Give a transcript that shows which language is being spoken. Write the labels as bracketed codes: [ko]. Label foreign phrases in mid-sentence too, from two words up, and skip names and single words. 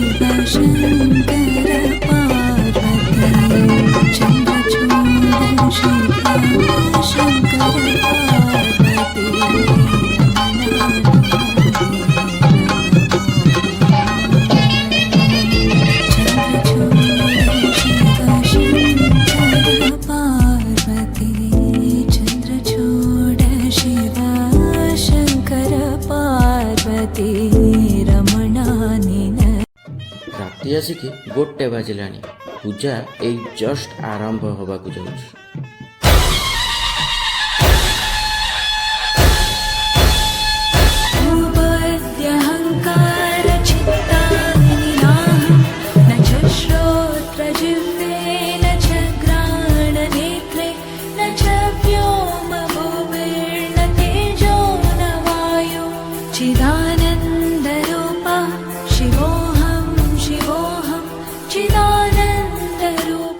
[sa] शङ्कर पार्वती चन्द्रचूड शिव शङ्कर पार्वती चन्द्रचूड शिव शङ्कर पार्वती रमणानिन [or] ରାତି ଆସିକି 1ଟେ ବାଜିଲାଣି। ପୂଜା ଏଇ ଜଷ୍ଟ ଆରମ୍ଭ ହେବାକୁ ଯାଉଛି। [sa] भूपद्यहङ्कारचित्तानिनाहं न च श्रोत्रजिह्वे न च घ्राणनेत्रे न च व्योमभूमिर्न तेजो न वायु चिदानन्दरूपः शिवोऽहं शिवोऽहं चिदानन्दरूपः